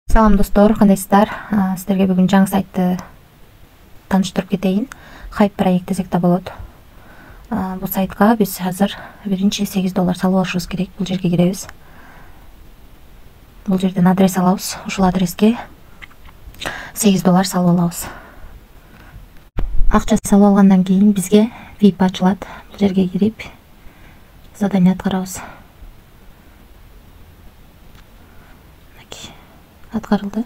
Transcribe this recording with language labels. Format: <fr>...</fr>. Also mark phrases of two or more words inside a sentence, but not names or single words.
<ky>Салам достор, кандайсыздар?</ky> <kk>Сіздерге бүгін жаңы сайтты таныштырып кетейін.</kk> <ky>Хайп проект десек болот.</ky> <kk>Бұл сайтқа біз қазір бірінші $8 салып алышыбыз керек. Бұл жерге киремиз. Бұл жерден адрес алабыз.</kk> <ky>Ушул адреске $8 салып алабыз. Акча салып алгандан кийин бизге VIP ачылат.</ky> <kk>Бұл жерге</kk> <ky>кирип задание аткарабыз. Аткарылды.</ky>